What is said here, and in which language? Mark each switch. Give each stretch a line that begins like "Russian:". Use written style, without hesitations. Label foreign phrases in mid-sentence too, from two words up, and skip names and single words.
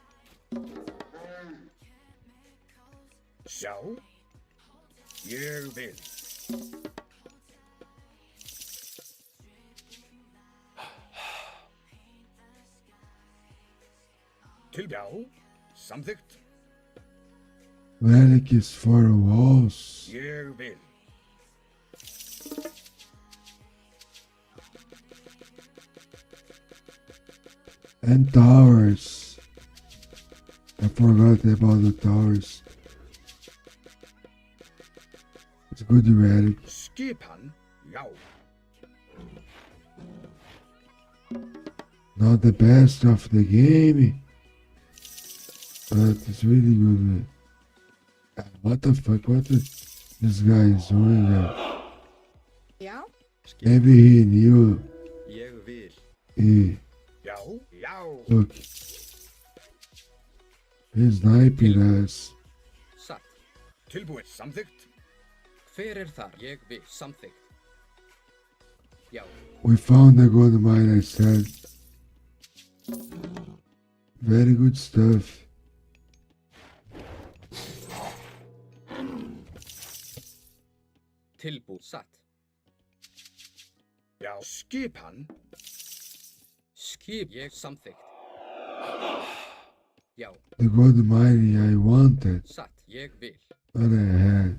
Icelandic: Já. Ég vil. Já. Samþykkt.
English: Relic is for the walls
Icelandic: Ég vil.
English: and towers. I forgot about the towers. It's good, Relic.
Icelandic: Skipan. Já.
English: Not the best of the game, but it's really good. Man. What the fuck? What is this guy is doing there?
Icelandic: Já.
English: Maybe he knew.
Icelandic: Ég vil.
English: He
Icelandic: Já. Já.
English: look. He's sniping us.
Icelandic: Satt. Tilbúin. Samþykkt. Hver þar? Ég vil. Samþykkt. Já.
English: We found a gold mine, I said. Very good stuff.
Icelandic: Tilbúin. Satt. Já. Skipan. Skip. Ég samþykkt. Já.
English: The gold mine I wanted,
Icelandic: Satt. Ég vil.
English: but I had.